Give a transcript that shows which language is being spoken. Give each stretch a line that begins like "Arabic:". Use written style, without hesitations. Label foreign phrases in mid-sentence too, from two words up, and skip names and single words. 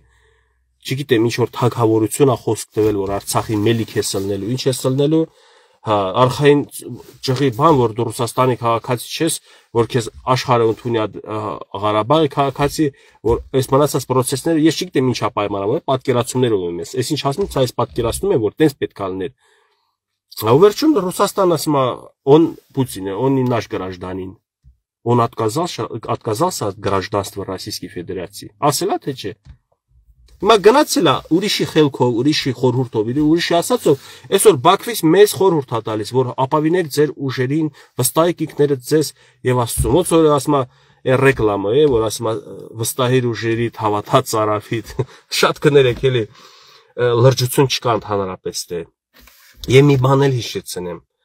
Armenian: չգիտեմ ինչ որ թագավորություն է խոսք տվել, որ Արցախի մելիք է սլնելու, ինչ է սլնելու, հա, արխային ճղի բան, որ դու Ռուսաստանի քաղաքացի չես, որ քեզ աշխարհը ընդունի Ղարաբաղի քաղաքացի, որ այս մնացած process-ները ես չգիտեմ ինչա պայմանավորել, պատկերացումներ ունեմ ես։ Այս ինչ ասում, այս պատկերացնում եմ, որ տենց պետք է լիներ։ А վերջում Ռուսաստանը ասում է,
Russian: он Путин, он не наш гражданин. Он отказался от гражданства Российской Федерации.
Armenian: Ասելա թե չէ։ Հիմա գնացել է ուրիշի խելքով, ուրիշի խորհուրդով, ուրիշի ասածով, այսօր Բաքվից մեծ խորհուրդ է տալիս, որ ապավինեք ձեր ուժերին, վստահեք ինքներդ ձեզ եւ Աստծուն։ Ոնց որ ասում է ռեկլամը է, որ ասում է վստահիր ուժերիդ, հավատաց արավիդ, շատ կներեք էլի լրջություն չկա ընդհանրապես դե։ Եմ մի բան էլ հիշեցնեմ։